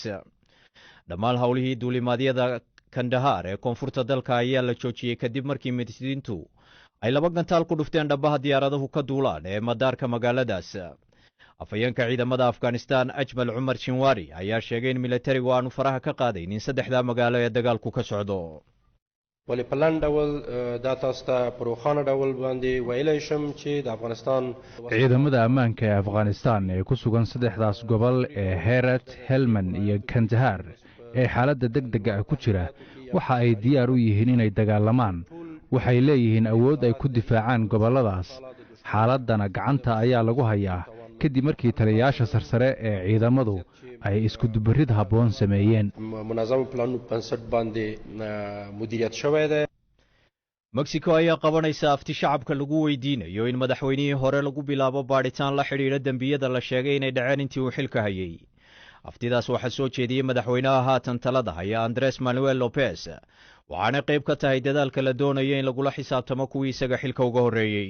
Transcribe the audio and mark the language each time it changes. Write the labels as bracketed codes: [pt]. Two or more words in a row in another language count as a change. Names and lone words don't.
[so] dhammaan hawlihii duulimaadyada Kandahar ee koonfurta dalka ayaa la joojiyey kadib markii mitidiintu ay 2 gantaal ku dhufteen dhabaha diyaaradahu ka duulaan ee madaarka magaaladaas. afayeenka ciidamada Afghanistan Ajmal Umar Shinwari ayaa sheegay in militarigu aanu faraha ka qaadaynin 3 magaalo ee dagaalku ka socdo. [ps] ولی پلان ډول دا تاسو ته پروخانه ډول باندې ویلای شم چې د افغانستان [so] ciidamada ammaanka ee Afghanistan ee ku sugan 3daas gobol ee Herat, Helmand iyo Kandahar ee xaaladda degdega ah ku jira waxa ay diyaar u yihiin inay dagaalamaan. waxay leeyihiin awood ay ku difaacaan goboladaas. xaaladana gacanta ayaa lagu hayaa kadib markii taliyayaasha sarsare ee ciidamadu ay isku dubarid habboon sameeyeen. [ps] منظم پلان بنسټ باندې مدیریت شوی دی. [so] Mexico ayaa qabanaysa afti shacabka lagu weydiinayo in madaxweynihii hore lagu bilaabo baadhitaan la xidhiidha dembiyada la sheegay inay dhaceen intii uu xilka hayay. aftidaas waxaa soo jeediyey madaxweynaha haatan talada haya Andres Manuel Lopez waxaana qayb ka tahay dadaalka la doonayo in lagula xisaabtamo kuwii isaga xilka uga horeeyay.